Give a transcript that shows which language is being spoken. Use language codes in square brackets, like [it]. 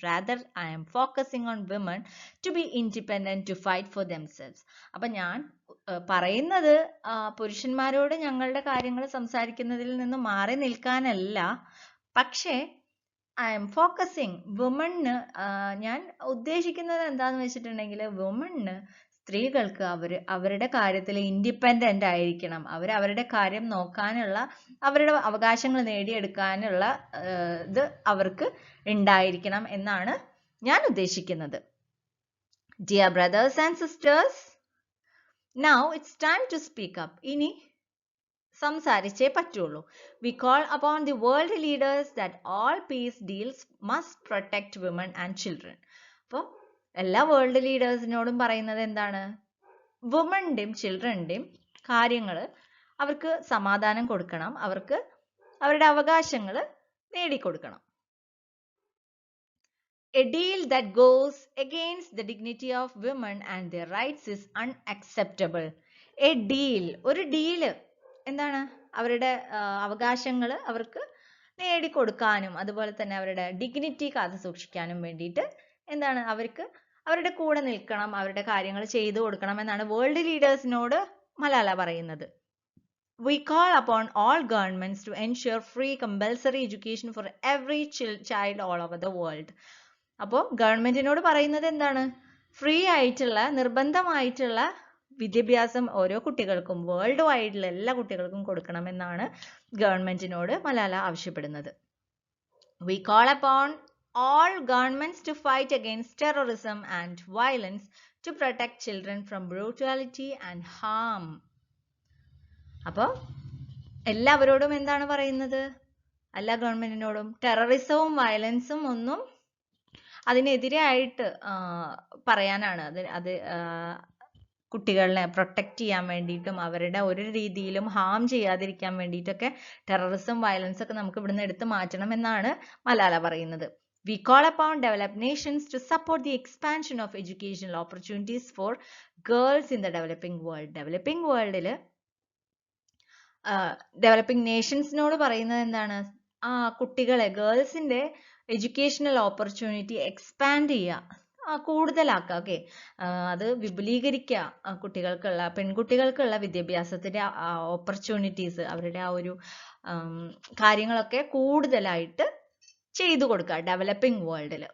[en] Rather, I am focusing on women to be independent, to fight for themselves. [ml] അപ്പൊ ഞാൻ പറയുന്നത് പുരുഷന്മാരോട് ഞങ്ങളുടെ കാര്യങ്ങൾ സംസാരിക്കുന്നതിൽ നിന്ന് മാറി നിൽക്കാനല്ല, പക്ഷേ [en] I am focusing [ml] വുമണ്, ഞാൻ ഉദ്ദേശിക്കുന്നത് എന്താന്ന് വെച്ചിട്ടുണ്ടെങ്കിൽ വുമണ്, സ്ത്രീകൾക്ക് അവരുടെ കാര്യത്തിൽ ഇൻഡിപെൻഡന്റ് ആയിരിക്കണം, അവരുടെ കാര്യം നോക്കാനുള്ള, അവരുടെ അവകാശങ്ങൾ നേടിയെടുക്കാനുള്ള ഇത് അവർക്ക് ഉണ്ടായിരിക്കണം എന്നാണ് ഞാൻ ഉദ്ദേശിക്കുന്നത്. [en] Dear brothers and sisters, now it's time to speak up. [ml] ഇനി സംസാരിച്ചേ പറ്റുള്ളൂ. [en] We call upon the world leaders that all peace deals must protect women and children. [ml] അപ്പോൾ എല്ലാ വേൾഡ് ലീഡേഴ്സിനോടും പറയുന്നത് എന്താണ്? വുമന്റെയും ചിൽഡ്രന്റെയും കാര്യങ്ങൾ അവർക്ക് സമാധാനം കൊടുക്കണം, അവർക്ക് അവരുടെ അവകാശങ്ങൾ നേടിക്കൊടുക്കണം. [en] A deal that goes against the dignity of women and their rights is unacceptable. [ml] A deal, ഒരു ഡീല് എന്താണ്? അവരുടെ അവകാശങ്ങൾ അവർക്ക് നേടിക്കൊടുക്കാനും അതുപോലെ തന്നെ അവരുടെ ഡിഗ്നിറ്റി കാത്തു സൂക്ഷിക്കാനും വേണ്ടിയിട്ട് എന്താണ്? അവരുടെ കൂടെ നിൽക്കണം, അവരുടെ കാര്യങ്ങൾ ചെയ്തു കൊടുക്കണം എന്നാണ് വേൾഡ് ലീഡേഴ്സിനോട് മലാല പറയുന്നത്. [en] We call upon all governments to ensure free compulsory education for every child all over the world. [ml] അപ്പോൾ ഗവൺമെന്റിനോട് പറയുന്നത് എന്താണ്? ഫ്രീ ആയിട്ടുള്ള, നിർബന്ധമായിട്ടുള്ള വിദ്യാഭ്യാസം ഓരോ കുട്ടികൾക്കും, വേൾഡ് വൈഡിലുള്ള എല്ലാ കുട്ടികൾക്കും കൊടുക്കണമെന്നാണ് ഗവൺമെന്റിനോട് മലാല ആവശ്യപ്പെടുന്നത്. [en] We call upon all governments to fight against terrorism and violence to protect children from brutality and harm. [ml] അപ്പോൾ എല്ലാവരോടും എന്താണ് പറയുന്നത്? എല്ലാ ഗവൺമെന്റിനോടും ടെററിസവും വയലൻസും ഒന്നും അതിനെതിരായിട്ട് പറയാനാണ്. അത് കുട്ടികളെ പ്രൊട്ടക്റ്റ് ചെയ്യാൻ വേണ്ടിയിട്ടും അവരുടെ ഒരു രീതിയിലും ഹാം ചെയ്യാതിരിക്കാൻ വേണ്ടിയിട്ടൊക്കെ ടെററിസം, വയലൻസ് ഒക്കെ നമുക്ക് ഇവിടുന്ന് എടുത്തു മാറ്റണം എന്നാണ് മലാല പറയുന്നത്. [en] We call upon developed nations to support the expansion of educational opportunities for girls in the developing world. [ml] Developing worldൽ developing നേഷൻസിനോട് പറയുന്നത് എന്താണ്? കുട്ടികളെ, ഗേൾസിന്റെ എഡ്യൂക്കേഷണൽ ഓപ്പർച്യൂണിറ്റി എക്സ്പാൻഡ് ചെയ്യുക, കൂടുതലാക്കുക. ഓക്കെ, അത് വിപുലീകരിക്കുക. കുട്ടികൾക്കുള്ള, പെൺകുട്ടികൾക്കുള്ള വിദ്യാഭ്യാസത്തിന്റെ ഓപ്പർച്യൂണിറ്റീസ്, അവരുടെ ആ ഒരു കാര്യങ്ങളൊക്കെ കൂടുതലായിട്ട് ചെയ്തു കൊടുക്കുക ഡെവലപ്പിംഗ് വേൾഡിൽ.